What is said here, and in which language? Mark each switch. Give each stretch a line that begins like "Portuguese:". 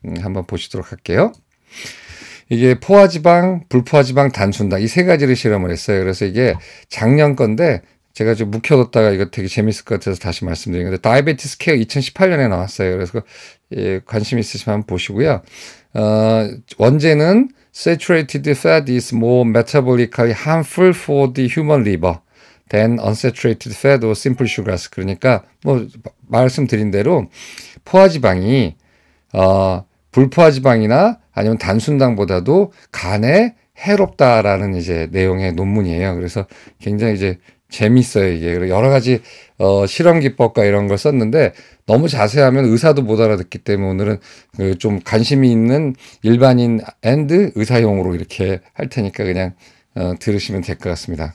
Korean: 한번 보시도록 할게요. 이게 포화지방, 불포화지방, 단순당 이 세 가지를 실험을 했어요. 그래서 이게 작년 건데 제가 좀 묵혀뒀다가 이거 되게 재밌을 것 같아서 다시 말씀드린 건데 다이아베티스 케어 2018년에 나왔어요. 그래서 관심 있으시면 한번 보시고요. 원제는
English: saturated fat is more metabolically harmful for the human liver than unsaturated fat or simple sugars.
Korean: 그러니까 뭐 말씀드린 대로 포화지방이 불포화지방이나 아니면 단순당보다도 간에 해롭다라는 이제 내용의 논문이에요. 그래서 굉장히 이제 재밌어요, 이게. 여러 가지, 실험 기법과 이런 걸 썼는데, 너무 자세하면 의사도 못 알아듣기 때문에 오늘은 좀 관심이 있는 일반인 앤드 의사용으로 이렇게 할 테니까 그냥, 들으시면 될 것 같습니다.